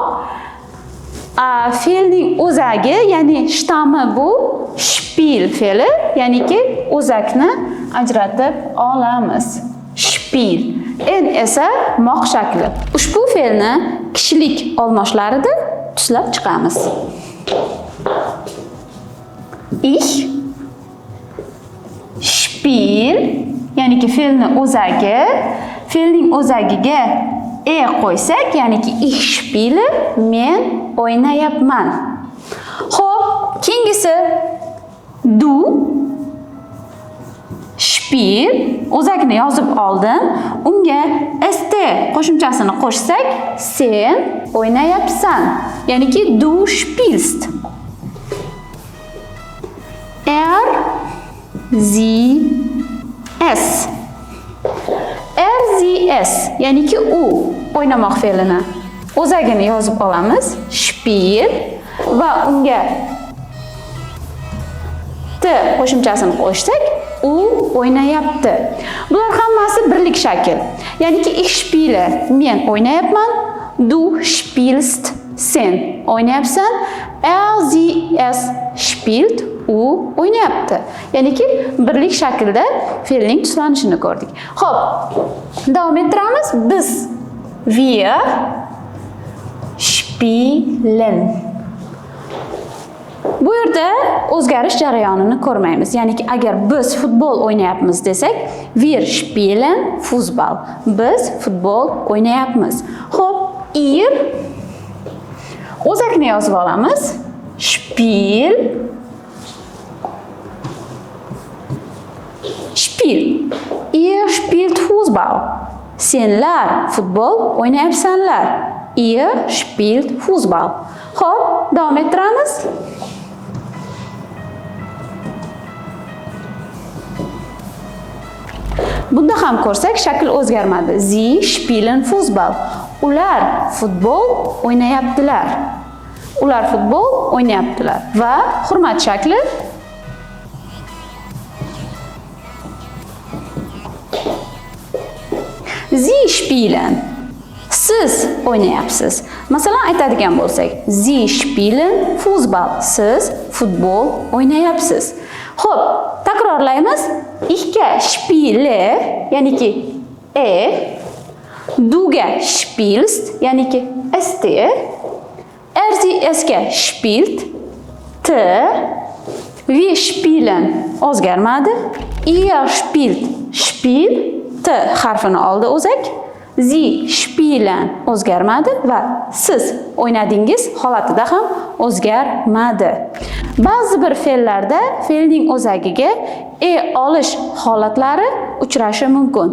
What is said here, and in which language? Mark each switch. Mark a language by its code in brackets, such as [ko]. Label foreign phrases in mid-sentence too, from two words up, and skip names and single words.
[uz] Fe'lning o'zagi, ya'ni shtammi bu spiel fe'li, ya'niki o'zakni ajratib olamiz. Spiel. En esa moq shakli. Ushbu fe'lni kishilik olmoshlarida tuslab chiqamiz. [de] Ich spiel, [uz] ya'niki fe'lning o'zagi, fe'lning o'zagiga qo'ysak, ya'niki [de] ich spiele, [uz] men o'ynayapman. Xo'p, keyingisi [de] du spiel, [uz] o'zagini yozib oldim. Unga st qo'shimchasini qo'shsak, sen o'ynayapsan. [de] Ya'niki du spielst. Sie es. Sie es, [uz] ya'niki u o'ynamoq fe'lini o'zagini yozib olamiz. Spiel va unga t qo'shimchasini qo'shsak, u o'ynayapti. Bular hammasi birlik shakl. Ya'niki [de] ich spiele, [uz] men o'ynayapman. [de] Du spielst, [uz] sen o'ynayapsan. [de] Sie es spielt, [uz] u o'ynayapti. Ya'niki birlik shaklda fe'lning tuslanishini ko'rdik. Xo'p, davom ettiramiz. Biz [de] wir spielen. [uz] Bu yerda o'zgarish jarayonini ko'rmaymiz. Ya'niki agar biz futbol o'ynayapmiz desak, [de] wir spielen Fußball. [uz] Biz futbol o'ynayapmiz. Xo'p, ihr o'zakni yozib olamiz. [de] Spiel Spiel. Ihr spielt Fußball. [uz] Senlar futbol o'ynayapsanlar. [de] Ihr spielt Fußball. [uz] Xo'p, davom ettiramiz. Bunda ham ko'rsak, shakl o'zgarmadi. [de] Sie spielen Fußball. [uz] Ular futbol o'ynayaptilar. Ular futbol o'ynayaptilar. Va hurmat shakli [de] Sie spielen. [uz] Siz o'ynayapsiz. Masalan, aytadigan bo'lsak, [de] Sie spielen Fußball. [uz] Siz futbol o'ynayapsiz. Xo'p, takrorlaymiz. [de] Ikka spiele, ya'niki duga spielst, ya'niki st, sie esga spielt, t, wir spielen o'zgarmadi, ihr spielt spiel, [uz] t harfini oldi o'zak, [de] Sie spielen [uz] o'zgarmadi va siz o'ynadingiz holatida ham o'zgarmadi. Ba'zi bir fe'llarda fe'lning o'zagiga olish holatlari uchrashi mumkin.